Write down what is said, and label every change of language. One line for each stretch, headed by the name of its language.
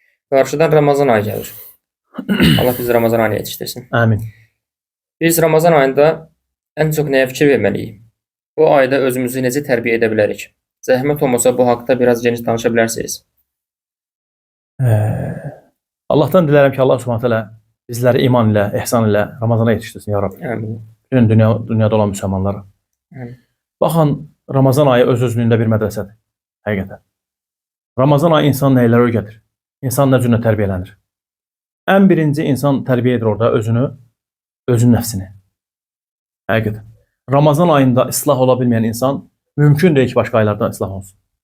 Azerbaijani: Qarşıdan Ramazan ayı gəlir. Allah bizi Ramazan ayına yetişdirsin. Amin. Biz Ramazan ayında ən çox nəyə fikir verməliyik? Bu ayda özümüzü necə tərbiyə edə bilərik? Zəhmət olmasa bu haqda biraz geniş danışa bilərsiniz.
Turkish: Allah'tan dilerim ki Allah Subhanahu teala bizleri iman ile, ihsan ile Ramazana yetiştirsin ya Rabbi.
Azerbaijani: Amin. Bütün dünyada olan Müslümanlara. Amin. Baxın, Ramazan ayı öz-özlüyündə bir mədrəsədir. Həqiqətən. Ramazan ayı insan neyləri öyrədir? İnsan nə cürlə tərbiyələnir? Ən birinci insan tərbiyə edir orada özünü, özün nəfsini. Həqiqətən. Ramazan ayında islah ola bilməyən insan mümkün deyil ki, başqa aylardan islah olsun.